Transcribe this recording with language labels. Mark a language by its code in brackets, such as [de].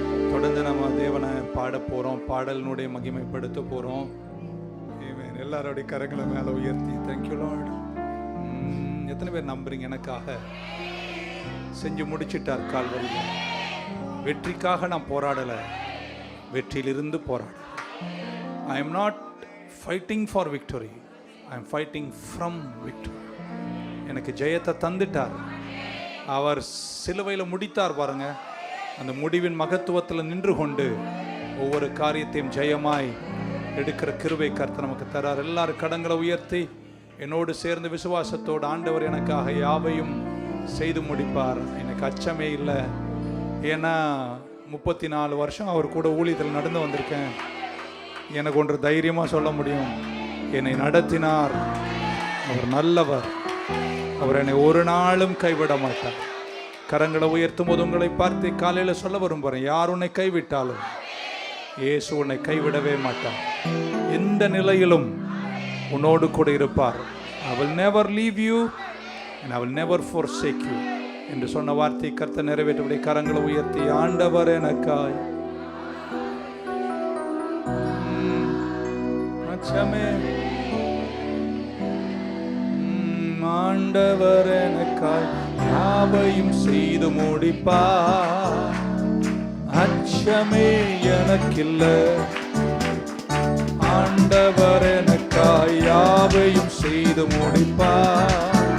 [ta] தொடர்ந்து நம்ம தேவனை பாட போறோம், பாடலினுடைய மகிமைப்படுத்த போறோம். எல்லாருடைய கரங்களை மேல உயர்த்தி [en] Thank you lord. [ta] எத்தனை பேர் நம்புறீங்க எனக்காக செஞ்சு முடிச்சிட்டார் கால்வரியில்? வெற்றிக்காக நான் போராடலை, வெற்றியிலிருந்து போராட. [en] I am not fighting for victory, I am fighting from victory. [ta] எனக்கு ஜெயத்தை தந்துட்டார். அவர் சிலுவையில் முடித்தார் பாருங்க. அந்த முடிவின் மகத்துவத்தில் நின்று கொண்டு ஒவ்வொரு காரியத்தையும் ஜெயமாய் எடுக்கிற கிருபை கர்த்தர் நமக்கு தரார். எல்லாரும் கடங்களை உயர்த்தி என்னோடு சேர்ந்து விசுவாசத்தோடு ஆண்டவர் எனக்காக யாவையும் செய்து முடிப்பார். எனக்கு அச்சமே இல்லை. ஏன்னா 34 வருஷம் அவர் கூட ஊழியத்தில் நடந்து வந்திருக்கேன். எனக்கு ஒன்று தைரியமாக சொல்ல முடியும், என்னை நடத்தினார். அவர் நல்லவர். அவர் என்னை ஒரு நாளும் கைவிட மாட்டார். கரங்களை உயர்த்தும் போது உங்களை பார்த்து காலையில் சொல்ல விரும்புகிறேன், யார் உன்னை கைவிட்டாலும் இயேசு உன்னை கைவிடவே மாட்டார். எந்த நிலையிலும் உன்னோடு கூட இருப்பார். [en] I will never leave you and I will never forsake you [ta] என்று சொன்ன வார்த்தை கர்த்தர் நிறைவேற்றபடி கரங்களை உயர்த்தி ஆண்டவர் எனக்காய் அச்சமே. ஆண்டவர் எனக்காய் யாவையும் செய்து முடிப்பார். அச்சமே எனக்கில்லை. ஆண்டவர் எனக்காய் யாவையும் செய்து முடிப்பார்.